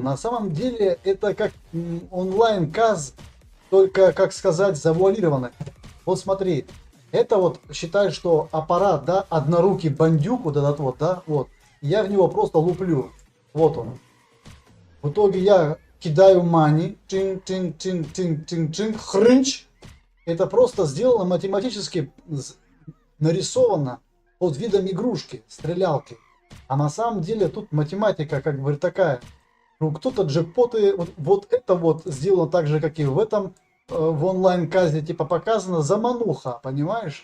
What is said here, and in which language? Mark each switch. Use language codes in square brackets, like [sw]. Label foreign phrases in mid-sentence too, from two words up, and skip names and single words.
[ru] На самом деле это как онлайн-каз, только, как сказать, завуалировано. Вот смотри, это вот считай, что аппарат, да, однорукий бандюк, вот этот вот, да, вот. Я в него просто луплю. Вот он. В итоге я кидаю мани, чин-чин-чин-чин-чин-чин, хрынч. Это просто сделано математически, нарисовано под видом игрушки, стрелялки. А на самом деле тут математика как бы такая. Ну, кто-то джекпоты, вот это вот сделано так же, как и в этом, в онлайн-казе, типа показано замануха, понимаешь?